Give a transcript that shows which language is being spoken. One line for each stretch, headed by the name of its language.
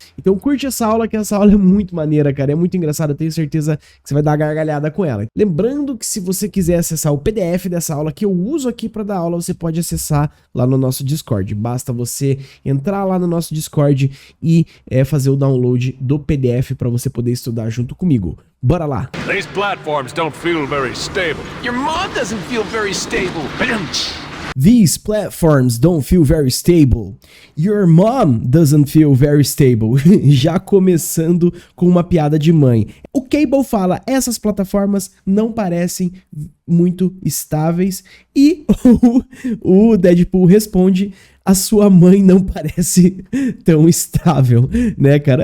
Portuguese: Então curte essa aula, que essa aula é muito maneira, cara, é muito engraçada, eu tenho certeza que você vai dar uma gargalhada com ela. Lembrando que se você quiser acessar o PDF dessa aula que eu uso aqui para dar aula, você pode acessar lá no nosso Discord. Basta você entrar lá no nosso Discord e fazer o download do PDF para você poder estudar junto comigo. Bora lá!
English: These platforms don't feel very stable. Your mom doesn't feel very stable. These platforms don't feel very stable. Your mom doesn't feel very stable.
Portuguese: Já começando com uma piada de mãe. O Cable fala, essas plataformas não parecem muito estáveis. E o Deadpool responde, a sua mãe não parece tão estável, né, cara?